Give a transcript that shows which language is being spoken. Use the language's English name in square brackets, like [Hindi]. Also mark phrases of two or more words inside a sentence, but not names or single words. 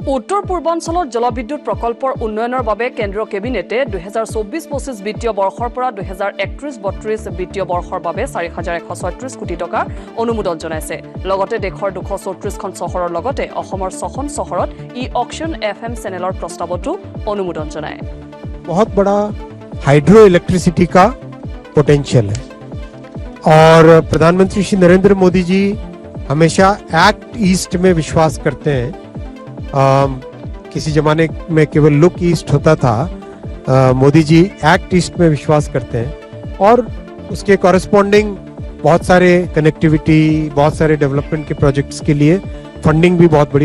[Assamese] উত্তৰ পূৰ্বাঞ্চলত জলবিদ্যুৎ প্ৰকল্পৰ উন্নয়নৰ বাবে কেন্দ্ৰীয় কেবিনেটে 2024-25 বিত্তীয় বৰ্ষৰ পৰা 2031-32 বিত্তীয় বৰ্ষৰ বাবে 4,136 কোটি টকা অনুমোদন জনাইছে। লগতে দেশৰ 234খন চহৰৰ লগতে অসমৰ 6খন চহৰত [English] e-auction FM channel [Assamese] প্ৰস্তাৱতো অনুমোদন জনায়। [Hindi] बहुत बड़ा [English] hydro electricity [Hindi] का पोटेंशियल है और प्रधानमंत्री श्री नरेंद्र मोदी जी हमेशा एक्ट ईस्ट में विश्वास करते हैं। किसी जमाने में केवल लुक ईस्ट होता था, मोदी जी एक्ट ईस्ट में विश्वास करते हैं और उसके कॉरेस्पॉन्डिंग बहुत सारे कनेक्टिविटी, बहुत सारे डेवलपमेंट के प्रोजेक्ट्स के लिए फंडिंग भी बहुत बड़ी।